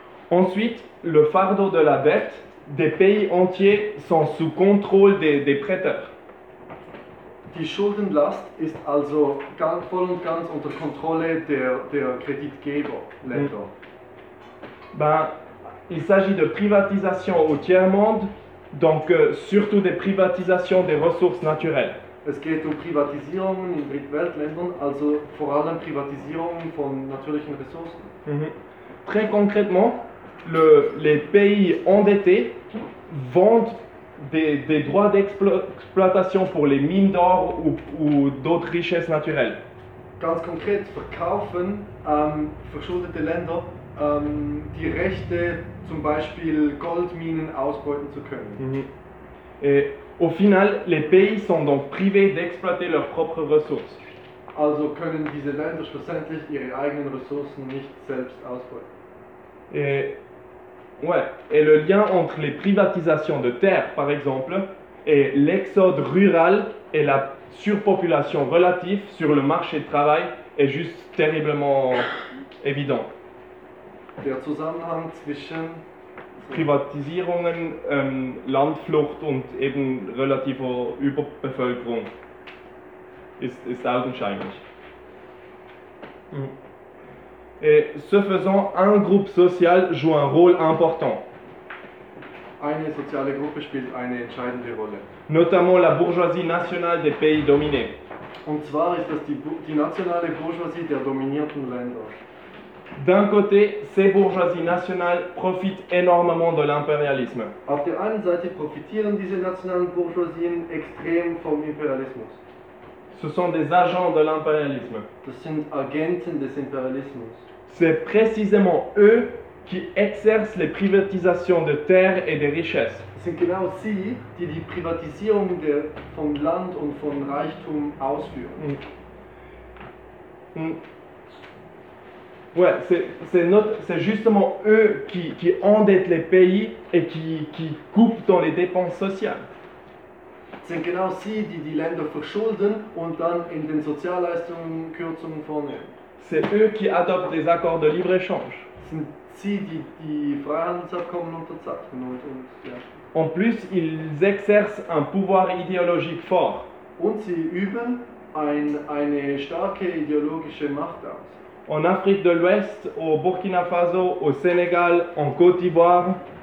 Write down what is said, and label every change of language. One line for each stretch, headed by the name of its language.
French: Ensuite, le fardeau de la dette des pays entiers sont sous contrôle des prêteurs.
German: Die Schuldenlast ist also ganz voll und ganz unter Kontrolle der Kreditgeber, Länder.
French: Ben, il s'agit de privatisation au tiers monde, donc surtout des privatisations des ressources naturelles.
German: Es geht um Privatisierungen in Drittweltländern, also vor allem Privatisierungen von natürlichen Ressourcen.
French: Très concrètement, les pays endettés vendent des droits d'exploitation pour les mines d'or ou d'autres richesses naturelles.
German: Ganz konkret verkaufen verschuldete Länder die Rechte, zum Beispiel Goldminen ausbeuten zu können.
French: Et au final, les pays sont donc privés d'exploiter leurs propres ressources.
German: Also können diese Länder schlussendlich ihre eigenen Ressourcen nicht selbst ausbeuten.
French: Et le lien entre les privatisations de terres, par exemple, et l'exode rural et la surpopulation relative sur le marché du travail est juste terriblement évident.
German: Der Zusammenhang zwischen Privatisierungen, Landflucht und eben relativer Überbevölkerung ist augenscheinlich.
French: Ce faisant, un groupe social joue un rôle important.
German: Eine soziale Gruppe spielt eine entscheidende Rolle.
French: Notamment la bourgeoisie nationale des pays dominés.
German: Und zwar ist das die nationale Bourgeoisie der dominierten Länder.
French: D'un côté, ces bourgeoisies nationales profitent énormément de l'impérialisme.
German: Auf der einen Seite profitieren diese nationalen Bourgeoisien extrem vom Imperialismus.
French: Ce sont des agents de l'impérialisme.
German: Das sind Agenten des Imperialismus.
French: C'est précisément eux qui exercent les privatisations de terres et des richesses.
German: Sind genau sie, die die Privatisierung von Land und von Reichtum ausführen. Mm. Mm.
French: Ouais, c'est justement eux qui endettent les pays et qui coupent dans les dépenses sociales.
German: Sind genau sie, die Länder verschulden und dann in den Sozialleistungen Kürzungen vornehmen.
French: C'est eux qui adoptent des accords de libre-échange.
German: Sind sie, die Freihandelsabkommen unterzeichnen und ja.
French: En plus, ils exercent un pouvoir idéologique fort.
German: Und sie üben eine starke ideologische Macht aus.
French: En Afrique de l'Ouest, au Burkina Faso, au Sénégal, en Côte d'Ivoire.